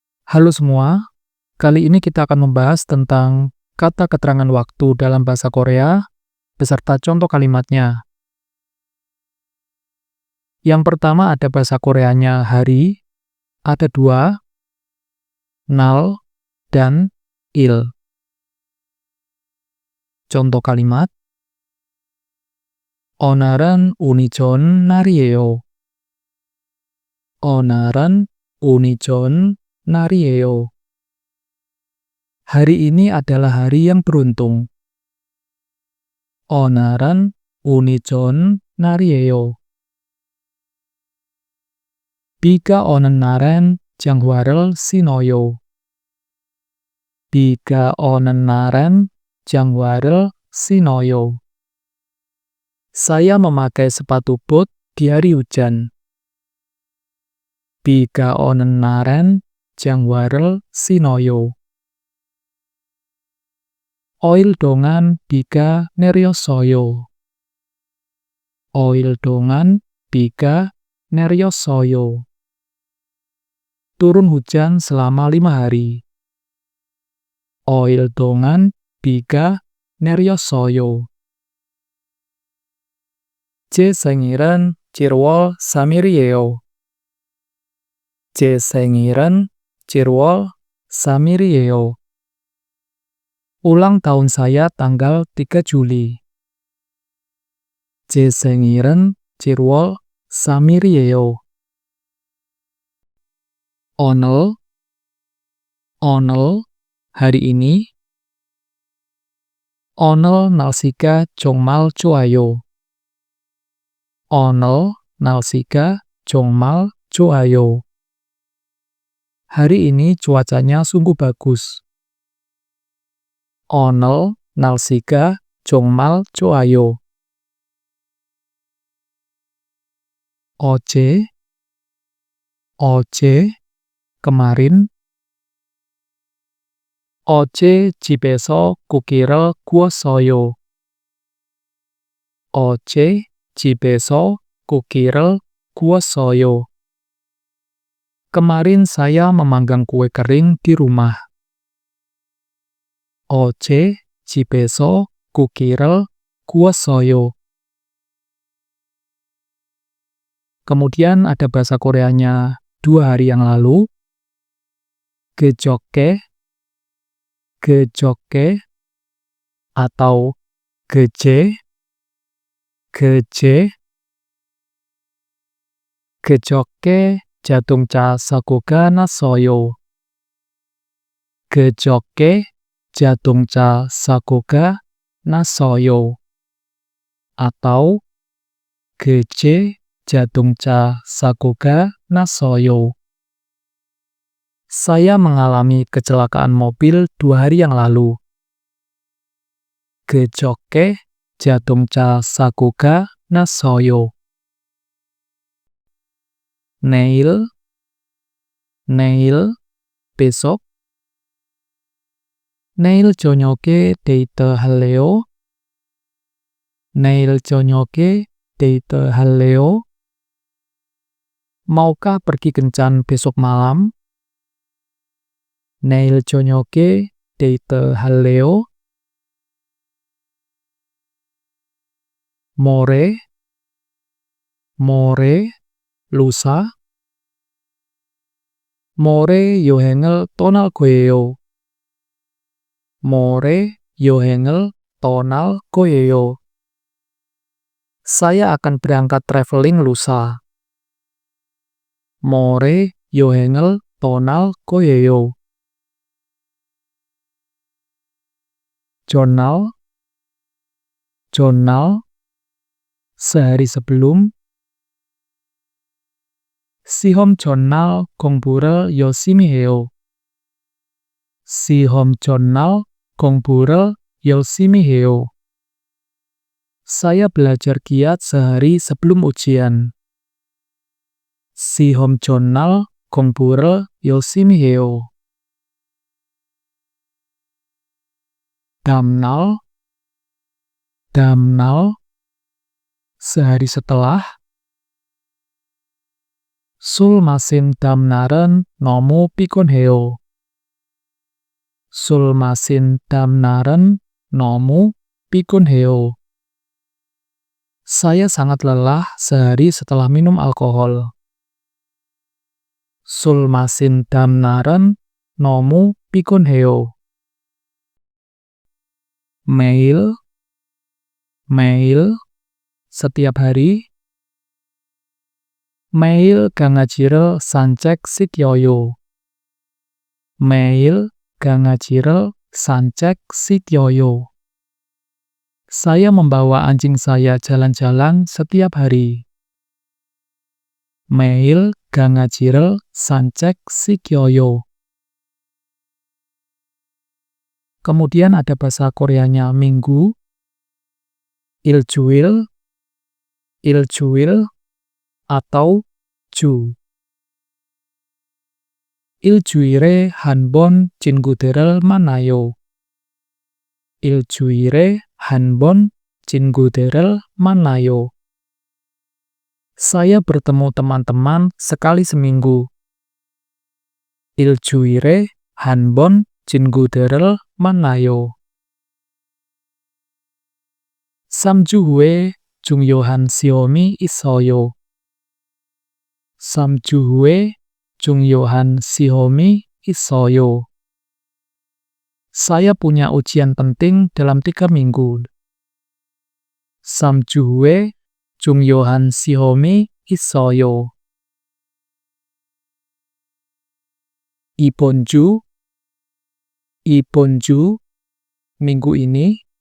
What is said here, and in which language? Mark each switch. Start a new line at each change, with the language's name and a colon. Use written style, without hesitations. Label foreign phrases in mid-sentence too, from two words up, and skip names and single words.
Indonesian: Halo semua, kali ini kita akan membahas tentang kata keterangan waktu dalam bahasa Korea beserta contoh kalimatnya. Yang pertama ada bahasa Koreanya hari, ada dua, nal, dan il. Contoh kalimat,
Korean: 오늘은 운이 좋은 날이에요. 오늘은 운이 좋은 날이에요.
Indonesian: Hari ini adalah hari yang beruntung.
Korean: 오늘은 운이 좋은 날이에요. 비가 오는 날엔 장화를 신어요. 비가 오는 날엔 장화를 신어요.
Indonesian: Saya memakai sepatu bot di hari hujan.
Korean: 비가 오는 날엔 장화를 신어요. 오일 동안 비가 내렸어요. 오일 동안 비가 내렸어요.
Indonesian: Turun hujan selama 5 hari.
Korean: 오일 동안 비가 내렸어요. 제 생일은 7월 3일이에요. 제 생일은 7월 3일이에요.
Indonesian: Ulang tahun saya tanggal 3 Juli.
Korean: 제 생일은 7월 3일이에요. 오늘, 오늘,
Indonesian: hari ini.
Korean: 오늘 날씨가 정말 좋아요. 오늘 날씨가 정말 좋아요.
Indonesian: Hari ini cuacanya sungguh bagus.
Korean: 오늘 날씨가 정말 좋아요. 어제, kemarin. 어제 집에서 고기를 구웠어요. 어제 집에서 고기를 구웠어요.
Indonesian: Kemarin saya memanggang kue kering di rumah.
Korean: 어제 집에서 고기를 구웠어요.
Indonesian: Kemudian ada bahasa Koreanya 2 hari yang lalu.
Korean: 그저께, 그저께, atau 그제, 그제. 그저께 자동차 사고가 났어요. 그저께 자동차 사고가 났어요. Atau 그제 자동차 사고가 났어요.
Indonesian: Saya mengalami kecelakaan mobil 2 hari yang lalu.
Korean: 그저께 자동차 사고가 났어요. 내일, besok. 내일 저녁에 데이트할래요? 내일 저녁에 데이트할래요?
Indonesian: Maukah pergi kencan besok malam?
Korean: 내일 저녁에 데이트할래요? 모레, lusa. 모레 여행을 떠날 거예요. 모레 여행을 떠날 거예요.
Indonesian: Saya akan berangkat traveling lusa.
Korean: 모레 여행을 떠날 거예요.
Indonesian: Jurnal, sehari sebelum.
Korean: 시험 전날 공부를 열심히 해요. 시험 전날 공부를 열심히 해요.
Indonesian: Saya belajar giat sehari sebelum ujian.
Korean: 시험 전날 공부를 열심히 해요. 다음날,
Indonesian: sehari setelah.
Korean: 술 마신 다음날은 너무 피곤해요. 술 마신 다음날은 너무 피곤해요.
Indonesian: Saya sangat lelah sehari setelah minum alkohol.
Korean: 술 마신 다음날은 너무 피곤해요. 매일, 매일,
Indonesian: setiap hari.
Korean: 매일 강아지를 산책시켜요. 매일 강아지를 산책시켜요.
Indonesian: Saya membawa anjing saya jalan-jalan setiap hari.
Korean: 매일 강아지를 산책시켜요.
Indonesian: Kemudian ada bahasa Koreanya minggu,
Korean: 일주일, 일주일, atau 주. 일주일에 한 번 친구들을 만나요. 일주일에 한 번 친구들을 만나요.
Indonesian: Saya bertemu teman-teman sekali seminggu.
Korean: 일주일에 한 번 친구들을 만나요. 3주 후에 중요한 시험이 있어요. 3주 후에 중요한 시험이 있어요.
Indonesian: Saya punya ujian penting dalam 3 minggu.
Korean: 3주 후에 중요한 시험이 있어요. 이번 주,
Indonesian: minggu ini.